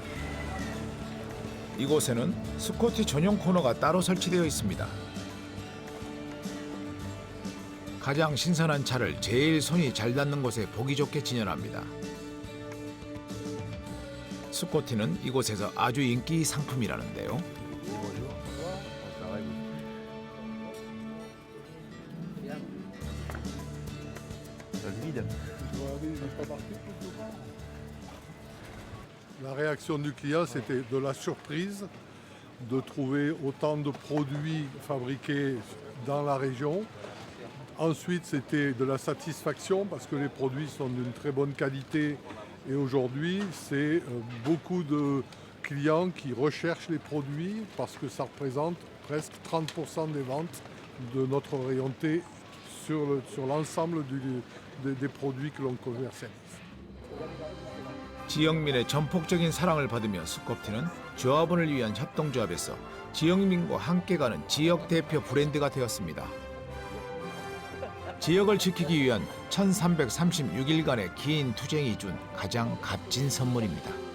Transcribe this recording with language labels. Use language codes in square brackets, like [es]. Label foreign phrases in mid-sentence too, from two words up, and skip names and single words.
[ko] 이곳에는 스코티 전용 코너가 따로 설치되어 있습니다. 가장 신선한 차를 제일 손이 잘 닿는 곳에 보기 좋게 진열합니다. 스코티는 이곳에서 아주 인기 상품이라는데요. [fr] La réaction du client, c'était de la surprise de trouver autant de produits fabriqués dans la région. Ensuite, c'était de la satisfaction parce que les produits sont d'une très bonne qualité. Et aujourd'hui, c'est beaucoup de clients qui recherchent les produits parce que ça représente presque 30% des ventes de notre rayon thé sur l'ensemble des produits que l'on commercialise. [ko] 지역민의 전폭적인 사랑을 받으며 스코티는 조합원을 위한 협동조합에서 지역민과 함께 가는 지역 대표 브랜드가 되었습니다. 지역을 지키기 위한 1336일간의 긴 투쟁이 준 가장 값진 선물입니다.